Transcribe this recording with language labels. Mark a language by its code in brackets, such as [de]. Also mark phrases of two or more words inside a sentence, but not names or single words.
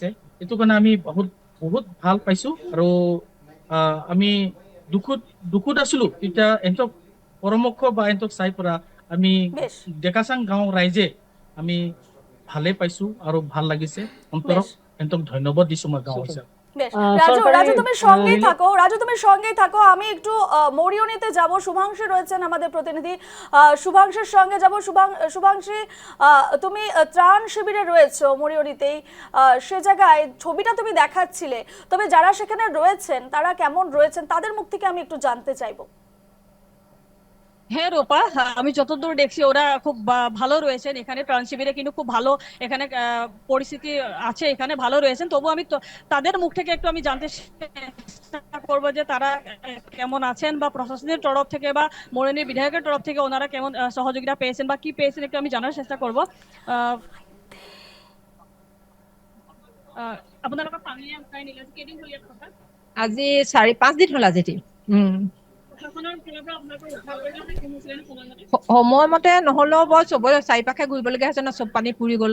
[as] এইটো কাৰণে আমি বহুত ভাল পাইছো আৰু আমি দুখত আছিলো। এতিয়া এহঁতক পৰামৰ্শ বা এহঁতক চাই পৰা আমি বেশ। ডেকাচাং গাঁও ৰাইজে আমি ভালে পাইছো আৰু ভাল লাগিছে অন্তৰক। বেশ। এহঁতক ধন্যবাদ দিছো মই গাঁও হিচাপে। বেশ, [bn] সরকারি, রাজু তুমি সঙ্গেই রিলিফ- থাকো, রাজু তুমি সঙ্গেই থাকো। আমি একটু মরিয়নিতে যাব, শুভাংশী রয়েছেন আমাদের প্রতিনিধি, শুভাংশীর সঙ্গে যাব। শুভাংশী, তুমি ত্রাণ শিবিরে রয়েছো মরিয়নিতেই, সে জায়গায় ছবিটা তুমি দেখাচ্ছিলে, তবে যারা সেখানে রয়েছেন তারা কেমন রয়েছেন তাদের মুখ থেকে আমি একটু জানতে চাইবো। হ্যাঁ রূপা, আমি যতদূর দেখছি ওরা খুব ভালো রয়েছেন এখানে ত্রাণ শিবিরে, কিন্তু খুব ভালো এখানে পরিস্থিতি আছে, এখানে ভালো রয়েছেন। তবু আমি তাদের মুখ থেকে একটু আমি জানতে চেষ্টা করবো যে তারা কেমন আছেন, বা প্রশাসনের তরফ থেকে বা মরিয়নি বিধায়কের তরফ থেকে ওনারা কেমন সহযোগিতা পেয়েছেন বা কি পেয়েছেন একটু আমি জানার চেষ্টা করবো। [as] আপোনালোকৰ পানীয়ে উঠাই নিলে কেইদিন হ'ল ইয়াত থকা? আজি 4-5 দিন হ'ল আজি। প্ৰশাসনৰ ফালৰ পৰা আপোনালোকৰ উদ্ধাৰ কৰিবলৈ সক্ষম হৈছিলে নে সময়মতে? সময়মতে নহ'লেও বৰ চবৰে চাৰিপাশে ঘূৰিবলগীয়া হৈছে ন, চব পানী পুৰি গ'ল।